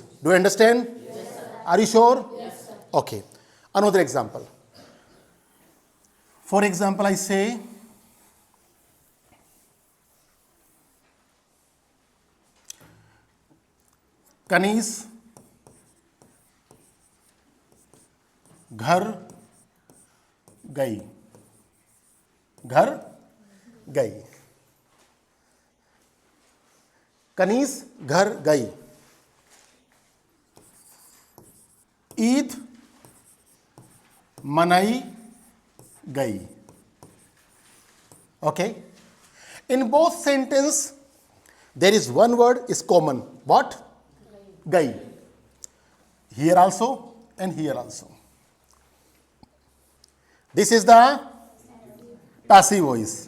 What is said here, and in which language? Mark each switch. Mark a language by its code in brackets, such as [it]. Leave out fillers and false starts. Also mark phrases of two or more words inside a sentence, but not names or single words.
[en] Do you understand? Yes, sir. Are you sure? Yes, sir. Okay. Another example. For example, I say, Kanish [hi] घर गई. घर गई. कनीस घर गई. ईद मनाई गई. [en] Okay? In both sentences, there is one word is common. What? Gai. Here also and here also. This is the passive voice.